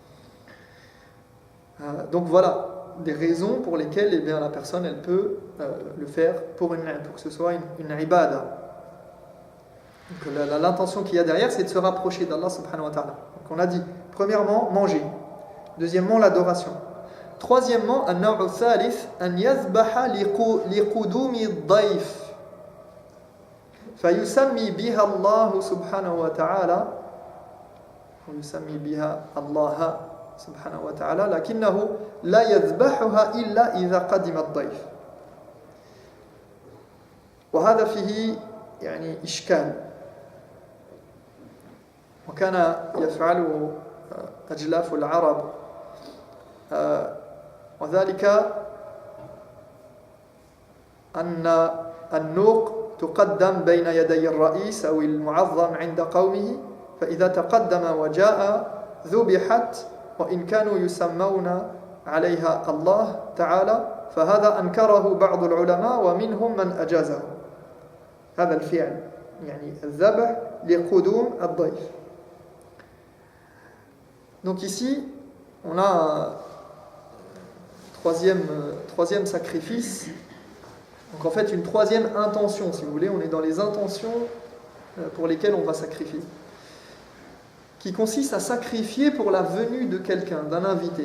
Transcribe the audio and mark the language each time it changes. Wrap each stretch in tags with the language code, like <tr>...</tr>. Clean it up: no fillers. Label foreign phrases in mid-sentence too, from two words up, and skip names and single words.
<fr>Donc voilà, des raisons pour lesquelles la personne elle peut le faire pour que ce soit une ibada. Donc l'intention qu'il y a derrière, c'est de se rapprocher d'Allah</fr> <ar>سبحانه وتعالى.</ar> <fr>Donc on a dit, premièrement, manger. Deuxièmement, l'adoration. Troisièmement,</fr> <ar>النوع الثالث، أن يذبح لقدوم الضيف. فيسمي بها الله سبحانه وتعالى. فيسمي بها الله سبحانه وتعالى، لكنه لا يذبحها إلا إذا قدم الضيف. وهذا فيه إشكال. وكان يفعله أجلاف العرب وذلك أن النوق تقدم بين يدي الرئيس أو المعظم عند قومه فإذا تقدم وجاء ذبحت وإن كانوا يسمون عليها الله تعالى فهذا أنكره بعض العلماء ومنهم من أجازه هذا الفعل الذبح لقدوم الضيف.</ar> <fr>Donc ici, on a un troisième sacrifice. Donc en fait, une troisième intention, si vous voulez. On est dans les intentions pour lesquelles on va sacrifier. Qui consiste à sacrifier pour la venue de quelqu'un, d'un invité.</fr>